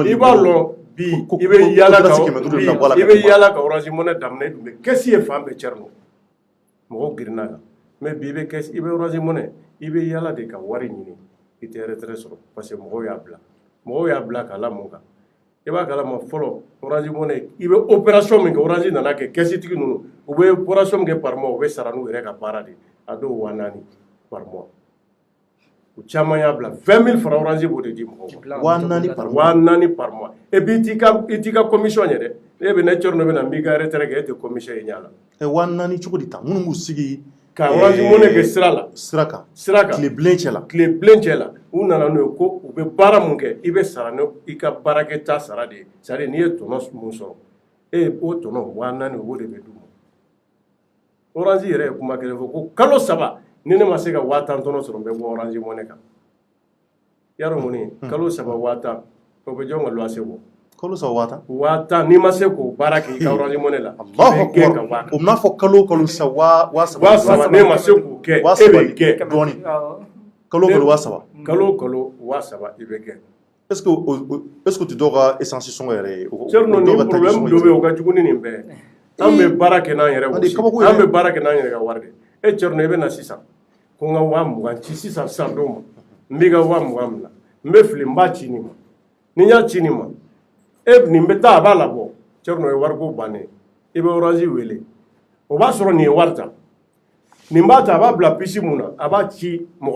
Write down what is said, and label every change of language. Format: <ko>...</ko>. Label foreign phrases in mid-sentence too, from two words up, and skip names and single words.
<bm>i b'a dɔn bi i bɛ yaala ka Orange Money daminɛ i dun bɛ kɛsi ye fan bɛɛ Thierno mɔgɔw girinna kan mais bi i bɛ Orange Money i bɛ yaala de ka wari ɲini i tɛ retraite sɔrɔ</bm> <fr>parce que</fr> <bm>mɔgɔw y'a bila k'a la mun kan i b'a kalama fɔlɔ Orange Money i bɛ opération min kɛ Orange nana kɛ kɛsitigi ninnu u bɛ opération min kɛ</bm> <fr>par mois</fr> <bm>u bɛ sara n'u yɛrɛ ka baara de a dɔw 4,000</bm> <fr>par mois</fr> <bm>u caman y'a bila 20,000 francs Orange b'o de di mɔgɔw ma 4,000</bm> <fr>par mois et puis</fr> <bm>i t'i ka commission ye dɛ e bɛ ne Thierno bɛ na n b'i ka retraite kɛ e tɛ commission ye ɲa la 4,000 cogo di tan minnu b'u sigi ka Orange Money kɛ sira kan tile bilen cɛ la u nana n'o ye ko u bɛ baara mun kɛ i bɛ sara n'i ka baarakɛta sara de ye</bm> <fr>c'est à dire</fr> <bm>n'i ye tɔnɔ mun sɔrɔ o tɔnɔ 4,000 o de bɛ d'u ma Orange yɛrɛ ye kuma kelen fɔ ko kalo 3 ni ne ma se ka 10,000 tɔnɔ sɔrɔ n bɛ bɔ Orange Money kan yarɔ mun ye kalo 3 10,000 o bɛ jɔn ka luwanse bɔ kalo 3 10,000 n'i ma se k'o baara kɛ i ka Orange Money la o bɛna fɔ kalo sa 3,000 ne ma se k'o kɛ e bɛ gɛn dɔɔni kalo 3,000 kalo 3,000 i bɛ gɛn</bm> <fr>est-ce que tu</fr> <bm>dɔw ka essence sɔngɔ yɛrɛ ye Thierno ni problème dɔ bɛ yen o ka jugu ni nin bɛɛ an bɛ baara kɛ n'an yɛrɛ gosi an bɛ baara kɛ n'an yɛrɛ ka wari de e Thierno i bɛ na sisan ko n ka 20,000 ci sisan don ma n b'i ka 20,000 minɛ n bɛ fili n b'a ci nin ma ni n y'a ci nin ma nin bɛ taa a b'a labɔ Thierno o ye wariko bannen i bɛ Orange wele o b'a sɔrɔ nin ye wari ta nin b'a ta a b'a bila pisi mun na a b'a ci mɔgɔ</bm>